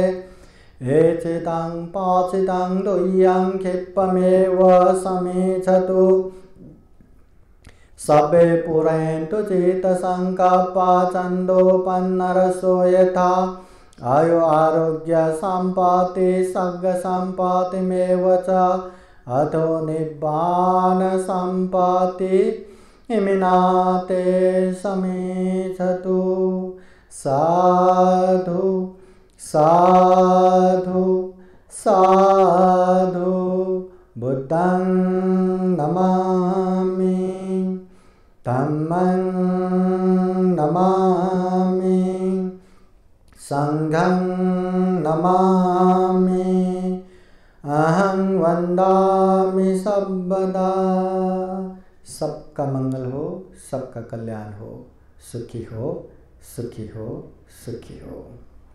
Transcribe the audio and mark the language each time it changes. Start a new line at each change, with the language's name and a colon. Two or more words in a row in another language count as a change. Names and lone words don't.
Pali: एचितं पाचितं दुह्यं क्षिप्तमेव समेच्छतु सबे पुरन्तु चित्तसङ्कल्पा छन्दोपन्नरसो यथा आयु आरोग्य सम्पत्ति सर्ग सम्पत्तिमेव च अथो निब्बान सम्पत्ति इमिनाते समेधतु। साधु साधु साधु बुद्धं नमामि धम्मं नमामि संघं नमामि अहं वन्दामि सर्वदा।
Hindi: सबका मंगल हो, सबका कल्याण हो, सुखी हो, सुखी हो, सुखी हो।